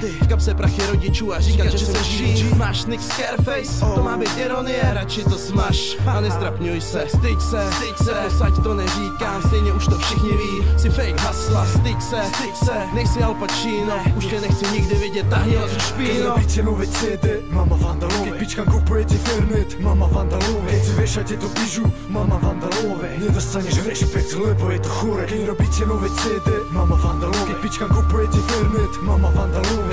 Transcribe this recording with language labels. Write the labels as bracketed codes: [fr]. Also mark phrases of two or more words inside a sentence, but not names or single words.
[cs] V kapse prachy rodičů a říkat, že jsem G. Máš nick Scareface, to má být ironie. Radši to smaž a nestrapňuj se. Styď se, posaď to neříkám. Stejně už to všichni ví, si fake hasla. Styď se, nejsi Al Pacino. Už tě nechci nikdy vidět, tahni od špíno. [sk] Keď robíte nové CD, mama vandalové. Keď pičkám kupujete Fernet, mama vandalové. Keď si viešate do pižu, mama vandalové. Nedostaneš rešpekt, lebo je to chore. Keď robíte nové CD, mama vandalové. Keď pičkám kupujete Fernet, mama vandalové.